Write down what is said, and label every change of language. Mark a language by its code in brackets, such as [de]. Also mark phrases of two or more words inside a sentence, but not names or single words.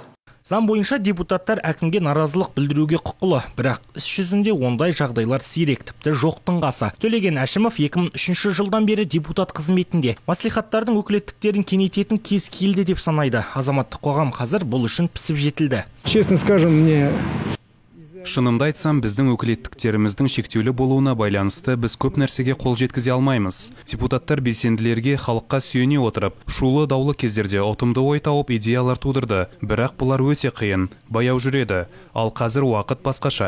[kk] Заң бойынша депутаттар әкімге наразылық білдіруге құқылы, бірақ іс жүзінде ондай жағдайлар сирек, тіпті жоқтың қасы. Төлеген Әшімов 2003 жылдан бері депутат қызметінде. Мәслихаттардың өкілеттіктерін кеңейтетін кез келді деп санайды. Азаматтық қоғам қазір бұл үшін пісіп жетілді. [ru] Честно скажем, мне... [kk] Шынымды айтсам, біздің өкілеттіктеріміздің шектеулі болуына байланысты біз көп нәрсеге қол жеткізе алмаймыз. Депутаттар белсенділерге халыққа сүйене отырып, шулы даулы кездерде ұтымды ой тауып идеялар тудырды, бірақ бұлар өте қиын, баяу жүреді, ал қазір уақыт басқаша.